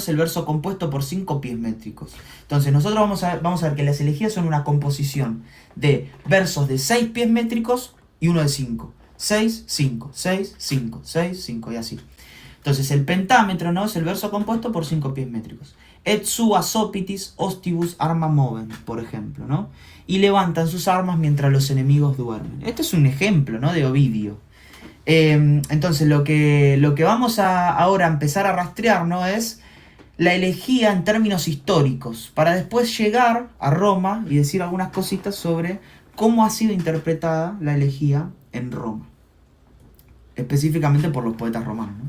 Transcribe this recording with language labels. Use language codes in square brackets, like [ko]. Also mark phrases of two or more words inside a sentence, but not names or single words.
[es] Es el verso compuesto por 5 pies métricos. Entonces nosotros vamos a ver que las elegías son una composición de versos de 6 pies métricos y uno de 5. 6, 5, 6, 5, 6, 5 y así. Entonces el pentámetro, ¿no? Es el verso compuesto por 5 pies métricos. [la] Et sua sopitis ostibus arma movent, [es] por ejemplo, ¿no? Y levantan sus armas mientras los enemigos duermen. Este es un ejemplo, ¿no? De Ovidio. Entonces lo que vamos a ahora empezar a rastrear, ¿no? Es la elegía en términos históricos, para después llegar a Roma y decir algunas cositas sobre cómo ha sido interpretada la elegía en Roma, específicamente por los poetas romanos, ¿no?